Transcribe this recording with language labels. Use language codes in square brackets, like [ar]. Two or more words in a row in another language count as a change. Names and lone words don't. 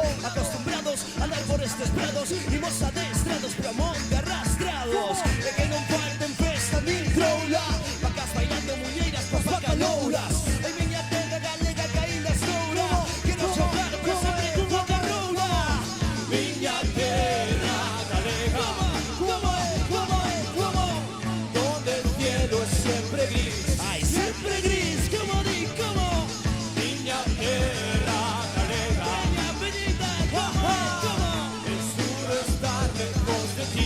[gl] Acostumbrados a andar por estes prados, imos adestrados pero a monte arrastrados. E que non falten festa nin troula, vacas bailando muñeiras coas bacalouras. Ai miña terra galega que aínda estoura, quero xogar pero sempre con boca roula. Miña terra galega. Como? [es] Donde el cielo es siempre gris. Ay, siempre gris, como di, como. [gl] Miña terra galega. [es] Peña Peñita, como? Es duro estar lejos de ti.